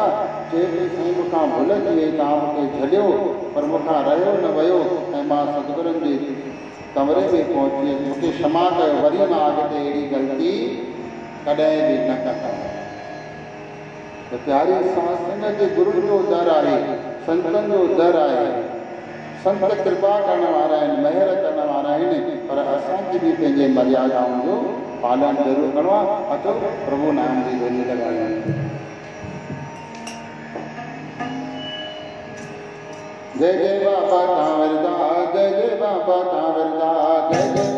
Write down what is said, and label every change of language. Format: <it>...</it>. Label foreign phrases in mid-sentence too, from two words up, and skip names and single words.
<sd>चए पई साईं मूंखां भुल थी वई, तव्हां मूंखे छॾियो पर मूंखां रहियो न वियो ऐं मां सतगुरुनि जे कमरे में पहुची, मूंखे क्षमा कयो, वरी मां अॻिते अहिड़ी ग़लती कॾहिं बि न कंदमि। त प्यारी सासंग जे गुरू जो दर आहे, संतनि जो दर आहे। संत कृपा करण वारा आहिनि, महिर करण वारा आहिनि, पर असांखे बि पंहिंजे मर्यादाउनि जो पालन ज़रूरु करिणो आहे। अचो प्रभु नाम जी धुनी लॻायूं। जय जय बाबा कांवरदास, जय जय बाबा कांवरदास, जय</sd>